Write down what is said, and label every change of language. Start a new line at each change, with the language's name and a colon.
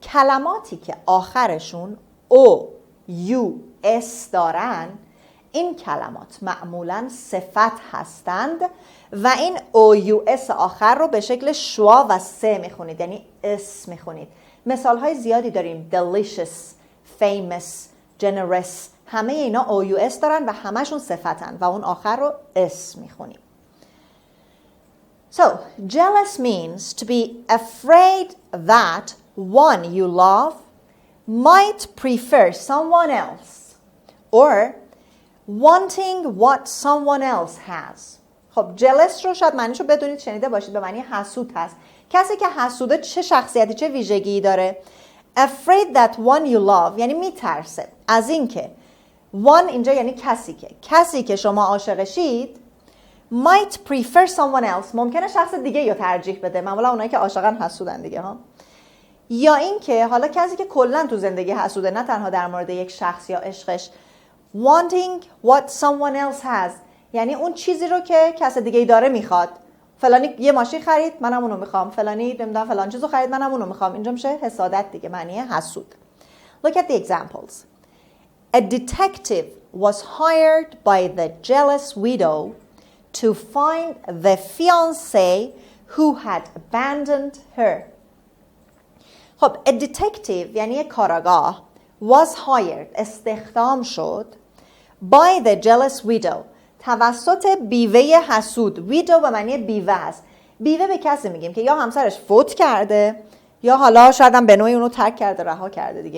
Persian: کلماتی که آخرشون او، یو، اس دارن، این کلمات معمولاً صفت هستند و این او، یو، اس آخر رو به شکل شوا و سه میخونید، یعنی اس میخونید. مثال های زیادی داریم. delicious, famous, generous. همه اینا او، یو، اس دارن و همشون صفتن و اون آخر رو اس میخونیم.
English: So, jealous means to be afraid that one you love might prefer someone else or wanting what someone else has.
Persian: خب jealous رو شاید معنیشو بدونید، شنیده باشید، به معنی حسود هست. کسی که حسوده چه شخصیتی، چه ویژگی داره؟
English: Afraid that one you love
Persian: یعنی میترسه از این که one اینجا یعنی کسی که شما عاشقشید
English: might prefer someone else
Persian: ممکنه شخص دیگه یا ترجیح بده. معمولا اونایی که عاشقن حسودن دیگه ها. یا این که حالا کسی که کلا تو زندگی حسوده، نه تنها در مورد یک شخص یا عشقش.
English: wanting what someone else has
Persian: یعنی اون چیزی رو که کس دیگه داره میخواد. فلانی یه ماشین خرید، منم اونو میخوام. فلانی نمیدونم فلان چیزو خرید، منم اونو میخوام. اینجا میشه حسادت دیگه، معنی حسود.
English: Look at the examples. A detective was hired by the jealous widow to find the fiancé who had abandoned her.
Persian: خب
English: a detective
Persian: یعنی یک کاراگاه
English: was hired
Persian: استخدام شد
English: by the jealous widow
Persian: توسط بیوه حسود. widow به معنی بیوه است. بیوه به کسی میگیم که یا همسرش فوت کرده یا حالا شاید هم به نوعی اونو ترک کرده، رها کرده دیگه.